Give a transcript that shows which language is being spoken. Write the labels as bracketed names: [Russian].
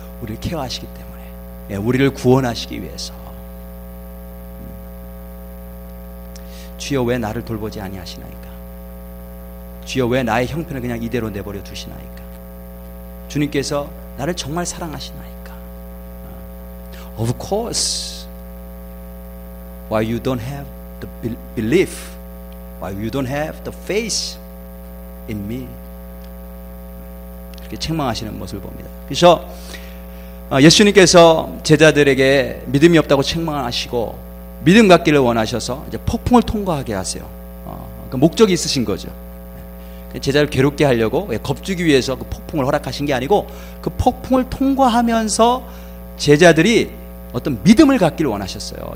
[Korean] 우리를 케어하시기 때문에, 우리를 구원하시기 위해서. 주여 왜 나를 돌보지 아니하시나이까? 주여 왜 나의 형편을 그냥 이대로 내버려 두시나이까? 주님께서 나를 정말 사랑하시나이까? [English] Of course. Why you don't have the belief? Why you don't have the faith in me? [Korean] 그렇게 책망하시는 모습을 봅니다. 그래서 예수님께서 제자들에게 믿음이 없다고 책망하시고 믿음 갖기를 원하셔서 이제 폭풍을 통과하게 하세요. 그 목적이 있으신 거죠. 제자를 괴롭게 하려고 겁주기 위해서 그 폭풍을 허락하신 게 아니고 그 폭풍을 통과하면서 제자들이 어떤 믿음을 갖기를 원하셨어요.